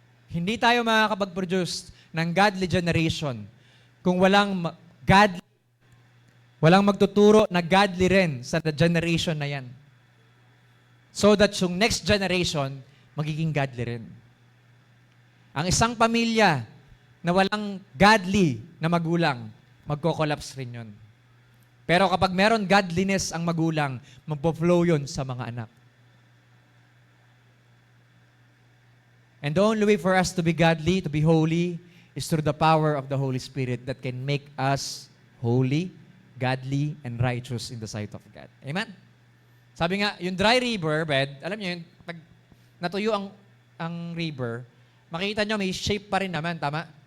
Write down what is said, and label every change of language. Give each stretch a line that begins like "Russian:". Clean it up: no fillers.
Filipino: Hindi tayo makakapag-produce ng godly generation kung walang magtuturo na godly rin sa generation na yan. So that yung next generation, magiging godly rin. Ang isang pamilya na walang godly na magulang, magko-collapse rin yun. Pero kapag meron godliness ang magulang, magpo-flow yun sa mga anak.
English: And the only way for us to be godly, to be holy, is through the power of the Holy Spirit that can make us holy, godly, and righteous in the sight of God. Amen?
Filipino: Sabi nga, yung dry river bed, alam niyo yun, pag natuyo ang river, makita nyo may shape pa rin naman, tama?